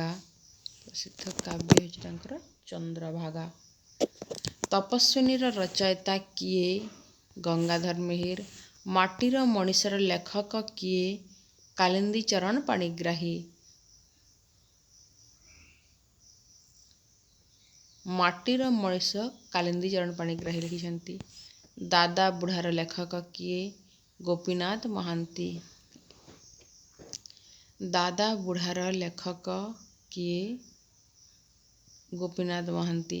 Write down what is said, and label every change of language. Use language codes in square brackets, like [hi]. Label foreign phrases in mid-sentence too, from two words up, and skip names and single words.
[or] ପ୍ରସିଦ୍ଧ କାବ୍ୟ ହେଉଛି ତାଙ୍କର ଚନ୍ଦ୍ରଭାଗା। ତପସ୍ୱିନୀର ରଚୟିତା କିଏ? ଗଙ୍ଗାଧର ମେହେର। ମାଟିର ମଣିଷର ଲେଖକ କିଏ? କାଳିନ୍ଦୀ ଚରଣ ପାଣିଗ୍ରାହୀ। ମାଟିର ମଣିଷ କାଳିନ୍ଦୀ ଚରଣ ପାଣିଗ୍ରାହୀ ଲେଖିଛନ୍ତି। ଦାଦା ବୁଢ଼ାର ଲେଖକ କିଏ? ଗୋପୀନାଥ ମହାନ୍ତି। ଦାଦା ବୁଢ଼ାର ଲେଖକ କିଏ? ଗୋପୀନାଥ ମହାନ୍ତି।